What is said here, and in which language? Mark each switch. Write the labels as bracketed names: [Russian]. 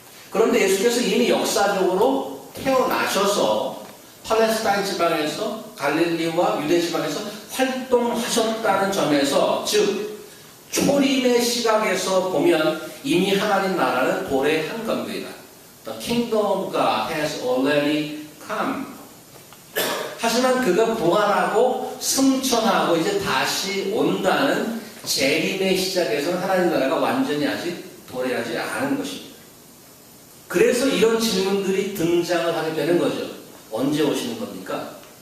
[Korean] 그런데 예수께서 이미 역사적으로 태어나셔서 팔레스타인 지방에서 갈릴리와 유대 지방에서 활동하셨다는 점에서 즉 초림의 시각에서 보면 이미 하나님 나라는 도래한 겁니다. [English] The kingdom of God has already come. [Korean] 하지만 그가 부활하고 승천하고 이제 다시 온다는 재림의 시작에서는 하나님 나라가 완전히 아직 도래하지 않은 것입니다. 그래서 이런 질문들이 등장을 하게 되는 거죠. 언제 오시는 겁니까?